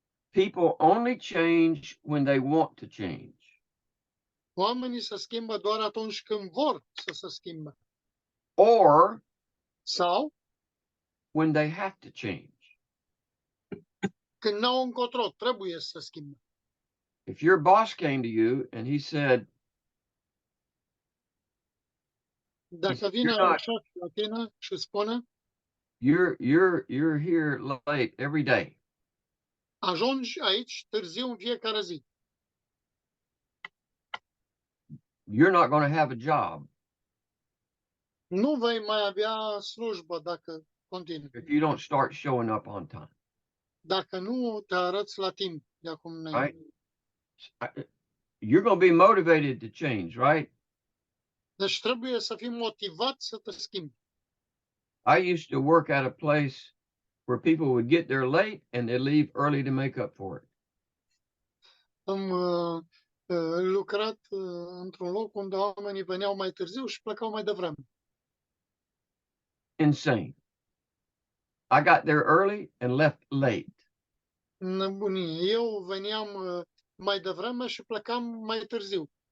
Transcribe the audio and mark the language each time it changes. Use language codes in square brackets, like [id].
[en] People only change when they want to change. [ro] Oamenii se schimbă doar atunci când vor să se schimbe. [en] Or [ro] Sau [en] when they have to change. [ro] când n-au încotro, trebuie să se schimbe. [en] If your boss came to you and he said, [ro] Dacă vine un șef la tine și spune, [en] you're here late every day. [ro] ajungi aici târziu în fiecare zi. [en] You're not going to have a job [ro] Nu vei mai avea slujbă dacă continui. [en] if you don't start showing up on time. [ro] Dacă nu te arăți la timp de acum înainte. [en] Right? You're going to be motivated to change, right? [ro] Deci trebuie să fii motivat să te schimbi. [en] I used to work at a place where people would get there late and they leave early to make up for it. [ro] Am lucrat într-un loc unde oamenii veneau mai târziu și plecau mai devreme. [en] Insane. I got there early and left late. [ro] Nebunie. Eu veneam mai devreme și plecam mai târziu.